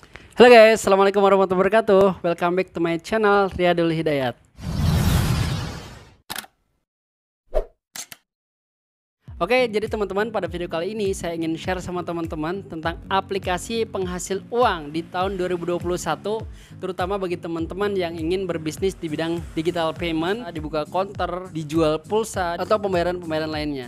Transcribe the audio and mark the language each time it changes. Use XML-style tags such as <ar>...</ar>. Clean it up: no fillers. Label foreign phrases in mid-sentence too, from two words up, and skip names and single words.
<en>Halo guys,</en> <ar>assalamualaikum warahmatullahi wabarakatuh.</ar> <en>Welcome back to my channel Riyadul Hidayat.</en> <id>Oke, jadi teman-teman, pada video kali ini saya ingin share sama teman-teman tentang aplikasi penghasil uang di tahun 2021, terutama bagi teman-teman yang ingin berbisnis di bidang</id> <en>digital payment,</en> <id>dibuka konter, dijual pulsa atau pembayaran-pembayaran lainnya.</id>